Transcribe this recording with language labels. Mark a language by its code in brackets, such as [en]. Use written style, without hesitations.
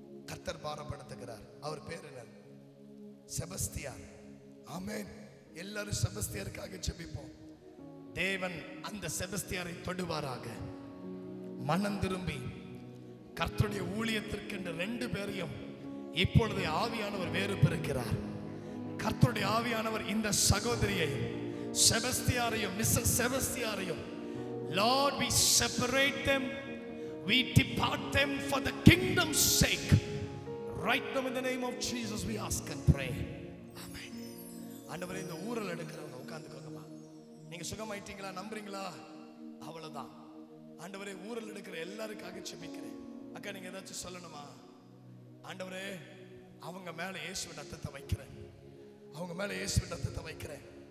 [ta] கர்த்தர் பாரப்படுத்துகிறார். அவர் பேர் என்ன? செபஸ்தியார். ஆமென். எல்லாரும் செபஸ்தியாருக்காக ஜெபிப்போம். தேவன் அந்த செபஸ்தியாரை தொடுவாராக. மனம் திரும்பி கர்த்தருடைய ஊழியத்திற்கு என்று 2 பேரையும் இப்பொழுது ஆவியானவர் வேறு பிரிக்கிறார். கர்த்தருடைய ஆவியானவர் இந்த சகோதரியை செபஸ்தியாரையும் Mrs செபஸ்தியாரையும், [en] Lord, we separate them, we depart them for the kingdom's sake. Right now in the name of Jesus we ask and pray. Amen. [ta] ஆண்டவரே, இந்த ஊரல் எடுக்கிறவங்க உட்கார்ந்துக்கோங்கம்மா. நீங்க சுகமாயிட்டீங்களா? நம்புறீங்களா? அவ்வளவுதான். ஆண்டவரே, ஊரல் எடுக்கிற எல்லாருக்காக ஜெபிக்கிறேன். அக்கா, நீங்க ஏதாச்சும் சொல்லணுமா? ஆண்டவரே, அவங்க மேல இயேசுவின் ரத்தத்தை வைக்கிறேன். அவங்க மேல இயேசுவின் ரத்தத்தை வைக்கிறேன்.